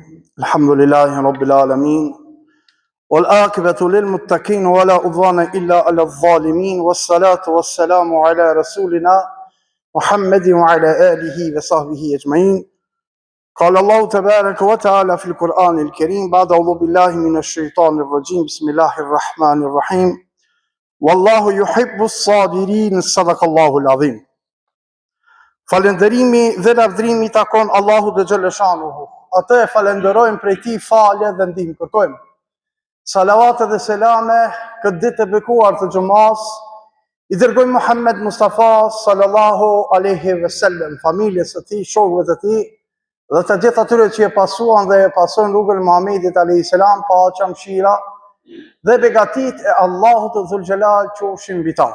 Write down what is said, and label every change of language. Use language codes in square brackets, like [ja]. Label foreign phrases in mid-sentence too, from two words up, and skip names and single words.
[ar] الحمد لله رب العالمين والعاقبة للمتقين ولا عدوان إلا على الظالمين والصلاة والسلام على رسولنا محمد وعلى آله وصحبه أجمعين. قال الله تبارك وتعالى في القرآن الكريم بعد أعوذ بالله من الشيطان الرجيم بسم الله الرحمن الرحيم والله يحب الصابرين صدق الله العظيم. [sq] Falënderimi dhe lavdrimi takon Allahu dhe Xhaleshanuhu. Atë e falenderojmë prej tij falje dhe ndihmë kërkojmë. Salavat dhe selame këtë ditë e bekuar të xhumas i dërgojmë Muhammed Mustafa [ar] صلى الله عليه وسلم, [sq] familjes së tij, shokëve të tij dhe të gjithë atyre që e pasuan dhe e pasojnë rrugën e Muhamedit [ar] عليه السلام, [sq] paqja, mëshira dhe begatit e Allahut të Dhul-Xhelal qofshin mbi ta.